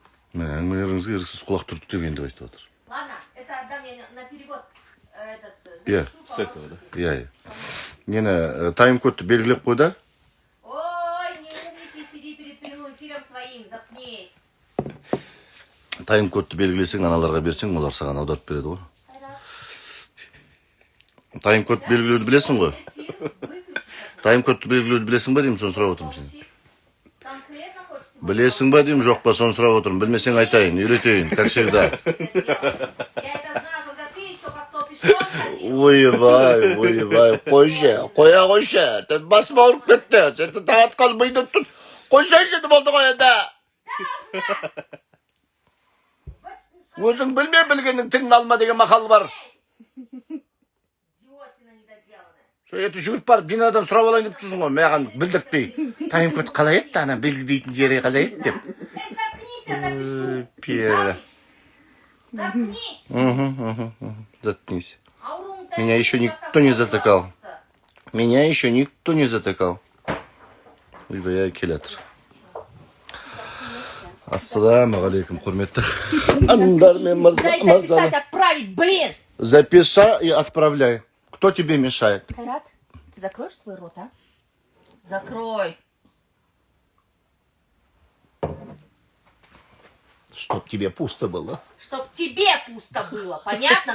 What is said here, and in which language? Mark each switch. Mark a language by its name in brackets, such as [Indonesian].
[Kazakh] Мен әңгімелеріңізге еріксіз құлақ түртіп деп енді айтып отыр. [Russian] Ладно, это отдам я на перевод. [Kazakh] Иә, [Russian] С этого, да? [Kazakh] иә. Нені тайм-кодты белгілеп қой да. [Russian] Ой, не умничай, сиди перед прямым эфиром своим, заткнись. [Kazakh] Тайм-кодты белгілесең, аналарға берсең, олар саған аударып береді ғой. Тайм-кодты белгілеуді білесің ғой. [Russian] Эфир выключи. [Kazakh] Тайм-кодты белгілеуді білесің ба деймін, соны сұрап отырмын сен. [Russian] Конкретно хочешь сегодня? [Kazakh] Білесің ба деймін, жоқ па, соны сұрап отырмын. Білмесең айтайын, үйретейін, [Russian] как всегда. Я это знаю, когда ты еще как стол пешком ходил. [Kazakh] Ойбай, қоя қойшы. Тен басым ауырып кетті. Сен тағатқан миды тұт. Қойсайшы болды ғой енді. Өзің білме білгеннің тіңін алма деген мақал бар. [Russian] Идиотина недоделанная. [Kazakh] Сөйті жүгіріп барып бинадан сұрап алайын деп тұрсың ғой, маған білдіртпей. Тайм-код қалай еді, ана белгілейтін жері қалай еді деп. [Russian] Эй, заткнись, я запишу. Пьера. Заткнись. Заткнись. Аурум, Меня еще никто не затыкал. Меня еще никто не затыкал. [Kazakh] Ойбай, келатыр. Ассаламу алейкум, құрметті. Андар мен [Russian] Дай записать, отправить, блин! Запиши и отправляй. Кто тебе мешает? Кайрат, ты закроешь свой рот, а? Закрой. Чтоб тебе пусто было. Чтоб тебе пусто было, понятно?